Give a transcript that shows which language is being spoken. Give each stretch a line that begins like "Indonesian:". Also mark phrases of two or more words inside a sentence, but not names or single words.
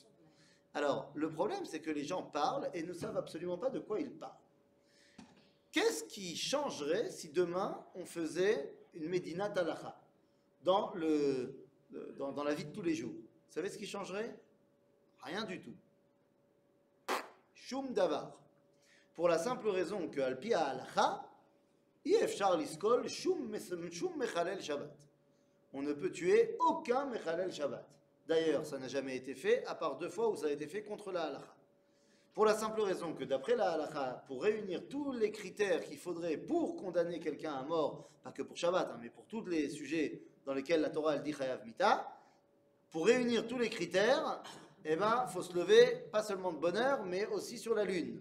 French: Alors, le problème, c'est que les gens parlent et ne savent absolument pas de quoi ils parlent. Qu'est-ce qui changerait si demain on faisait une
Hebrew: מדינת הלכה
French: dans la vie de tous les jours? Vous savez ce qui changerait? Rien du tout.
Hebrew: שום דבר.
French: Pour la simple raison que
Hebrew: על פי הלכה, אי אפשר לסקול שום מחלל שבת.
French: On ne peut tuer aucun
Hebrew: מחלל שבת.
French: D'ailleurs, ça n'a jamais été fait, à part 2 fois où ça a été fait contre la halacha. Pour la simple raison que d'après la halacha, pour réunir tous les critères qu'il faudrait pour condamner quelqu'un à mort, pas que pour Shabbat, mais pour tous les sujets dans lesquels la Torah elle dit
Hebrew: חייב מיתה,
French: pour réunir tous les critères, eh ben, faut se lever pas seulement de bonne heure, mais aussi sur la lune.